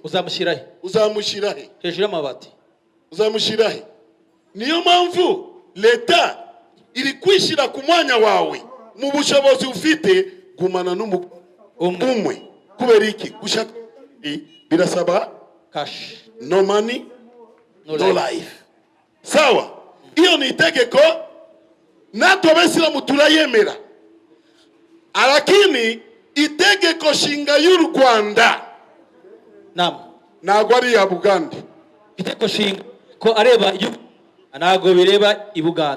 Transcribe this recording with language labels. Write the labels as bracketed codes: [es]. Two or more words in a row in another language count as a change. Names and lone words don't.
[rw] uzamushyirahe? Uzamushyirahe hejuru y'amabati. Uzamushyirahe? Niyo mpamvu leta iri kwishyira ku mwanya wawe. Mu bushobozi ufite, gumana n'umwe. Kubera iki? Gushaka birasaba cash. [en] No money, no life. [sw] Sawa, hiyo ni itegeko, [rw] natwe abaislam turayemera. Lakini itegeko nshinga y'u Rwanda ntabwo ari iya Buganda. Itegeko nshinga ko areba ntabwo bireba i Buganda,